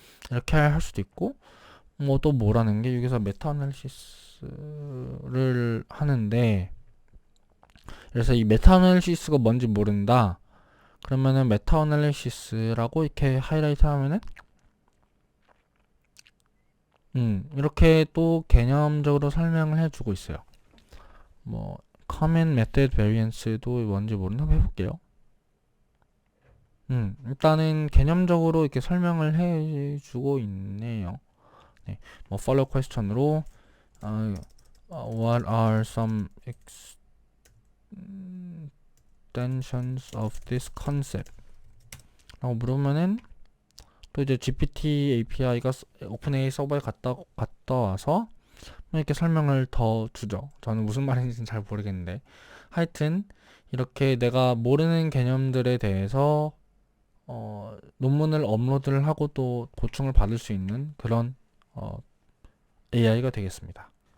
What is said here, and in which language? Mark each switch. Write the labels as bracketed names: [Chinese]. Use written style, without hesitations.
[Korean] 이렇게 할 수도 있고, 뭐 또 뭐라는 게 여기서 메타 애널리시스를 하는데, 그래서 이 메타 애널리시스가 뭔지 모른다 그러면은 메타 애널리시스라고 이렇게 하이라이트 하면은 이렇게 또 개념적으로 설명을 해주고 있어요. 뭐 comment method variance도 뭔지 모르는 한번 해볼게요. 일단은 개념적으로 이렇게 설명을 해주고 있네요. 네, 뭐 [English] follow question으로 what are some extensions of this concept? [Korean] 라고 물으면은 또 이제 GPT API가 오픈AI 서버에 갔다 와서 이렇게 설명을 더 주죠. 저는 무슨 말인지는 잘 모르겠는데 하여튼 이렇게 내가 모르는 개념들에 대해서 논문을 업로드를 하고 또 보충을 받을 수 있는 그런 AI가 되겠습니다.